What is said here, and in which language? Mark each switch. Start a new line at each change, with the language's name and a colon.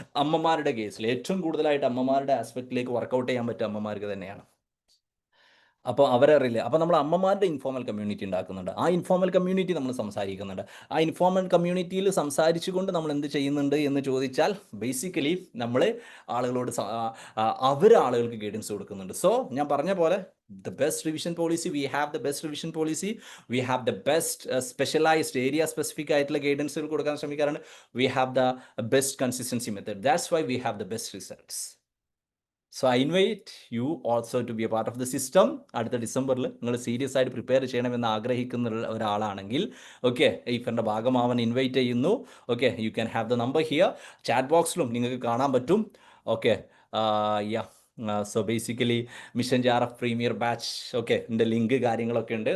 Malayalam: അമ്മമാരുടെ കേസിൽ ഏറ്റവും കൂടുതലായിട്ട് അമ്മമാരുടെ ആസ്പെക്റ്റിലേക്ക് വർക്കൗട്ട് ചെയ്യാൻ പറ്റുക അമ്മമാർക്ക് തന്നെയാണ്. അപ്പോൾ അവരറിയില്ല. അപ്പോൾ നമ്മൾ അമ്മമാരുടെ ഇൻഫോർമൽ കമ്മ്യൂണിറ്റി ഉണ്ടാക്കുന്നുണ്ട്. ആ ഇൻഫോർമൽ കമ്മ്യൂണിറ്റി നമ്മൾ സംസാരിക്കുന്നുണ്ട്. ആ ഇൻഫോർമൽ കമ്മ്യൂണിറ്റിയിൽ സംസാരിച്ചുകൊണ്ട് നമ്മൾ എന്ത് ചെയ്യുന്നുണ്ട് എന്ന് ചോദിച്ചാൽ ബേസിക്കലി നമ്മൾ ആളുകളോട് അവർ ആളുകൾക്ക് ഗൈഡൻസ് കൊടുക്കുന്നുണ്ട്. സോ ഞാൻ പറഞ്ഞ പോലെ
English: the best revision policy, we have the best revision policy, we have the best specialized area specific
Malayalam: ആയിട്ടുള്ള ഗൈഡൻസുകൾ കൊടുക്കാൻ ശ്രമിക്കാറുണ്ട്.
English: We have the best consistency method. That's why we have the best results. So I invite you also to be a part of the system.
Malayalam: അടുത്ത ഡിസംബറിൽ നിങ്ങൾ serious ആയിട്ട് prepare ചെയ്യണമെന്ന് ആഗ്രഹിക്കുന്ന ഒരാളാണെങ്കിൽ ഓക്കെ എയ്ഫറിൻ്റെ ഭാഗമാവാൻ ഇൻവൈറ്റ് ചെയ്യുന്നു.
English: Okay, you can have the number here.
Malayalam: Chat ബോക്സിലും നിങ്ങൾക്ക് കാണാൻ പറ്റും. Okay, yeah so basically mission JRF premier batch okay എൻ്റെ ലിങ്ക് കാര്യങ്ങളൊക്കെ ഉണ്ട്.